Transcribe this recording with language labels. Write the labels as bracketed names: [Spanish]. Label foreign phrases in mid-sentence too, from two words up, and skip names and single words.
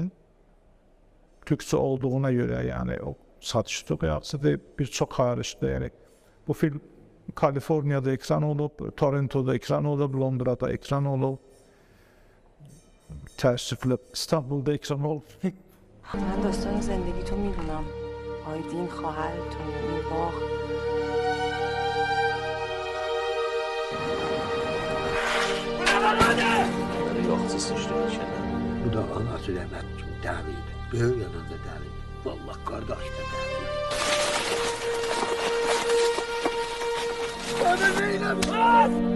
[Azerbaijani] Türkçə olduğuna görə yəni o satışı çox yaxşı və bir çox xaricdə yəni. Bu film Kaliforniyada ekran olub, Toronto'da ekran olub, Londra'da ekran olub, təəssüflə İstanbul'da ekran olub. [Persian] من داستان زندگی تو میدونم. آیدین خواهر تو این باغ. [Azerbaijani] Yoxsa sıçdı içələ. Bu da anası rəhmət kimi dəliydi. Böyük yanında dəliydi. Vallahi qardaş da dəliydi. Bana neynəmsən?